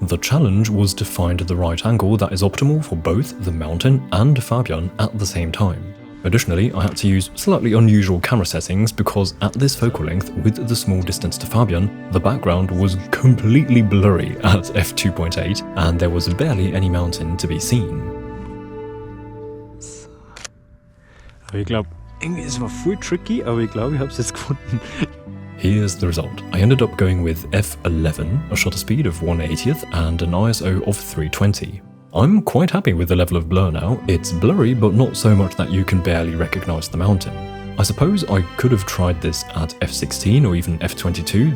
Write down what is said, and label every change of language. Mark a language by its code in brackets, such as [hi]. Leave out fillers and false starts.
[en] The challenge was to find the right angle that is optimal for both the mountain and Fabian at the same time. Additionally, I had to use slightly unusual camera settings because at this focal length with the small distance to Fabian, the background was completely blurry at f2.8 and there was barely any mountain to be seen. [de] Aber ich glaube, irgendwie es war voll tricky, aber ich glaube, ich habe es jetzt gefunden. [en] Here's the result. I ended up going with f11, a shutter speed of 1/80th and an ISO of 320. I'm quite happy with the level of blur now. It's blurry, but not so much that you can barely recognize the mountain. I suppose I could have tried this at f16 or even f22.